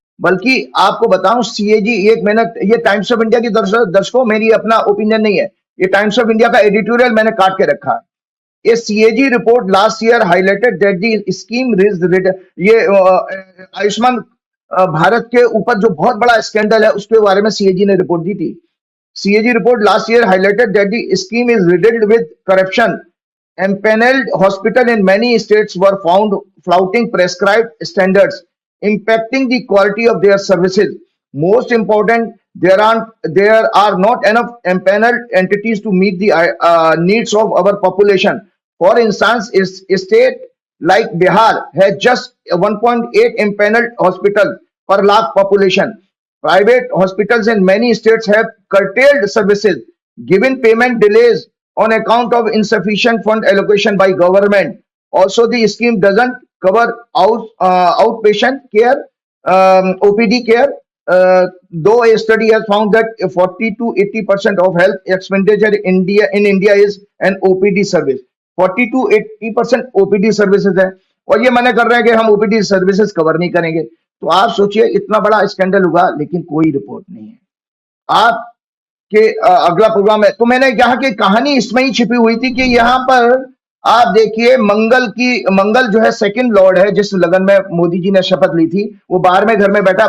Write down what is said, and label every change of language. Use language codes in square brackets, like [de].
[hi] बल्कि आपको बताऊं, सीएजी, एक मिनट, ये टाइम्स ऑफ इंडिया की दर्शकों, मेरी अपना ओपिनियन नहीं है, ये टाइम्स ऑफ इंडिया का एडिटोरियल मैंने काट के रखा है। [en] A CAG report last year highlighted that the scheme raised, [hi] ये आयुष्मान भारत के ऊपर जो बहुत बड़ा स्कैंडल है उसके बारे में CAG ने रिपोर्ट दी थी। [en] CAG report last year highlighted that the scheme is riddled with corruption. Empaneled hospitals in many states were found flouting prescribed standards, impacting the quality of their services. Most important, there are not enough empaneled entities to meet the needs of our population. For instance, a state like Bihar has just 1.8 empaneled hospitals per lakh population. Private hospitals in many states have curtailed services, given payment delays on account of insufficient fund allocation by government. Also, the scheme doesn't cover outpatient care, OPD care, though a study has found that 40 to 80% of health expenditure in India is an OPD service. [hi] 40 to 80% OPD services है, और ये मना कर रहे हैं कि हम OPD services cover नहीं करेंगे। तो आप सोचिए, इतना बड़ा स्कैंडल हुआ लेकिन कोई रिपोर्ट नहीं है। आपके अगला प्रोग्राम है, तो मैंने कहा कि कहानी इसमें ही छिपी हुई थी कि यहाँ पर आप देखिए, मंगल जो है सेकंड लॉर्ड है, जिस लगन में मोदी जी ने शपथ ली थी, वो 12वें घर में बैठा।